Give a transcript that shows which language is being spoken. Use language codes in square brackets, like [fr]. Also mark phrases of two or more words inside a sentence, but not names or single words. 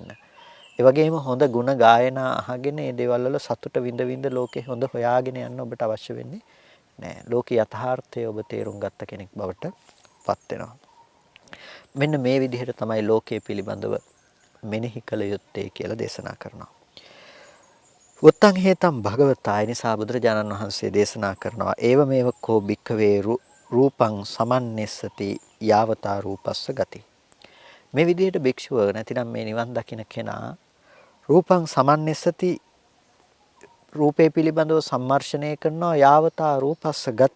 [si] ඒ වගේම හොඳ ගුණ ගායනා අහගෙන මේ දේවල් වල සතුට විඳ විඳ ලෝකේ හොඳ හොයාගෙන යන්න ඔබට අවශ්‍ය වෙන්නේ නැහැ. ලෝකේ යථාර්ථය ඔබ තේරුම් ගත්ත කෙනෙක් බවට පත් වෙනවා. මෙන්න මේ විදිහට තමයි ලෝකයේ පිළිබඳව මෙනෙහි කළ යුත්තේ කියලා දේශනා කරනවා. [pi] උත්තං හේතම් භගවතා [si] නිසා බුදුරජාණන් වහන්සේ දේශනා කරනවා [pi] ඒව මේව කෝ භික්ඛවේ රූපං සමන්නස්සති යාවතා රූපස්ස ගති. [si] මේ විදිහට භික්ෂුව නැතිනම් මේ නිවන් දකින්න කෙනා [pi] රූපං සමන්නස්සති [si] රූපේ පිළිබඳව සම්මර්ෂණය කරනවා [pi] යාවතා රූපස්ස ගති.